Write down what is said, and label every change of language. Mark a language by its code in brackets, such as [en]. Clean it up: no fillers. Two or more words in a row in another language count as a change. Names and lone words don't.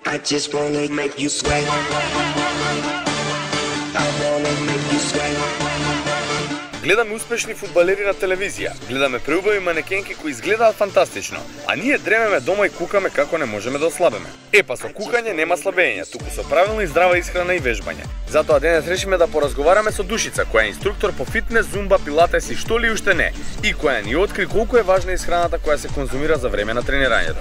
[en] I just wanna make you sweat. I wanna make you sweat. [mk] Гледаме успешни фудбалери на телевизија, гледаме преубави манекенки кои изгледаат фантастично, а ние дремеме дома и кукаме како не можеме да ослабеме. Па со кукање нема слабење, туку со правилна и здрава исхрана и вежбање. Затоа денес решиме да поразговараме со Душица, која е инструктор по фитнес, зумба, пилатес и што ли уште не, и која ни откри колку е важна исхраната која се конзумира за време на тренирањето.